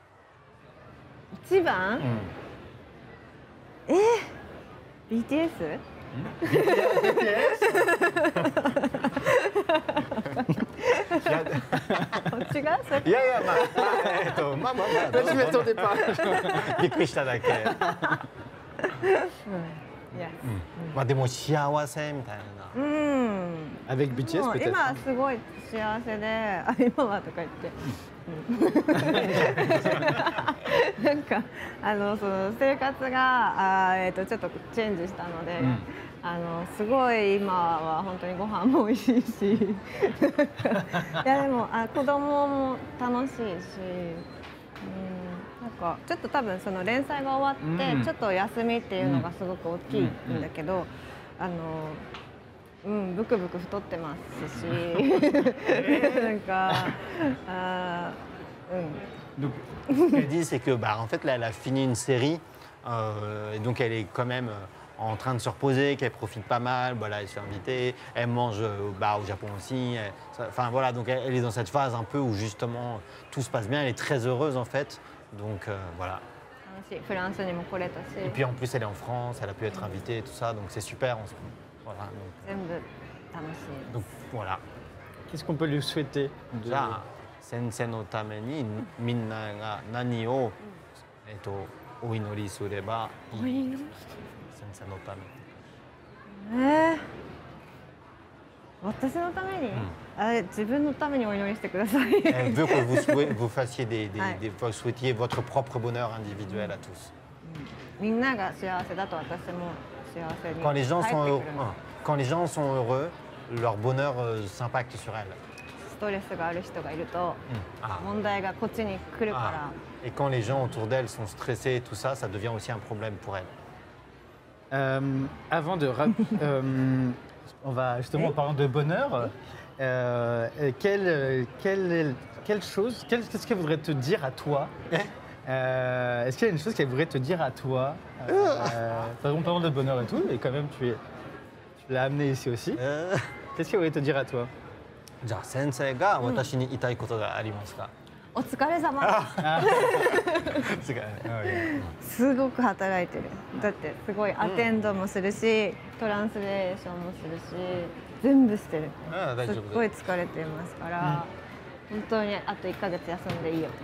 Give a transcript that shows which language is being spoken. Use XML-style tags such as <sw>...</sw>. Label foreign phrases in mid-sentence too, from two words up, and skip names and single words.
<ja>一番？BTS？違う？いやいやまあ</ja> <fr>Je ne m'attendais pas.</fr> <ja>びっくりしただけ。まあでも幸せみたいな。</ja> <fr>Avec BTS</fr> <ja>もう</ja> <fr>peut-être.</fr> <ja>今すごい幸せで、今はとか言って。なんかその生活がちょっとチェンジしたので、すごい今は本当にご飯も美味しいし、いやでも子供も楽しいし、 なんかちょっと多分その連載が終わって、うんちょっと休みっていうのがすごく大きいんだけど、ブクブク太ってますしなんか</ja> <fr>Donc, ce qu'elle dit, c'est que en fait, là, elle a fini une série, et donc elle est quand même en train de se reposer, qu'elle profite pas mal. Voilà, elle se fait inviter, elle mange au Japon aussi. Enfin voilà, donc elle est dans cette phase un peu où justement tout se passe bien. Elle est très heureuse en fait. Donc voilà.</fr> <ja>楽しい。フランスにも来れたし、</ja> <fr>Et puis en plus, elle est en France, elle a pu être invitée, tout ça, donc c'est super. Voilà,</fr> <ja>全部楽しい。</ja> <fr>donc voilà. Qu'est-ce qu'on peut lui souhaiter</fr> <ja>じゃあ先生のためにみんなが何を、お祈りすればいい先生のために。私のために、自分のためにお祈りしてください。</ja> <fr>Elle veut que vous fassiez Ouais. vous souhaitiez votre propre bonheur individuel à tous.</fr> <ja>みんなが幸せだと私も幸せに</ja> <fr>Quand les gens</fr> <ja>帰って</ja> <fr>sont</fr> <ja>くる</ja> <fr>heureux,</fr> <ja>の。</ja> <fr>quand les gens sont heureux, leur bonheur s'impacte sur elles.</fr> <ja>ストレスがある人がいると</ja> <fr>Ah.</fr> <ja>問題がこっちに来るか</ja> <fr>Ah.</fr> <ja>ら。</ja> <fr>Et quand les gens autour d'elles sont stressés et tout ça, ça devient aussi un problème pour elles. Avant de... on va justement en parlant de bonheur. Quelle chose, qu'est-ce qu'elle voudrait te dire à toi? Est-ce qu'il y a une chose qu'elle voudrait te dire à toi? En parlant de bonheur et tout, et quand même tu l'as amené ici aussi. Qu'est-ce qu'elle voudrait te dire à toi?</fr> <ja>じゃあ先生が私に言いたいことがありますか？お疲れ様。すごく働いてる。だってすごいアテンドもするし、トランスレーションもするし、全部してる。すっごい疲れてますから、本当にあと1ヶ月休んでいいよ。</ja>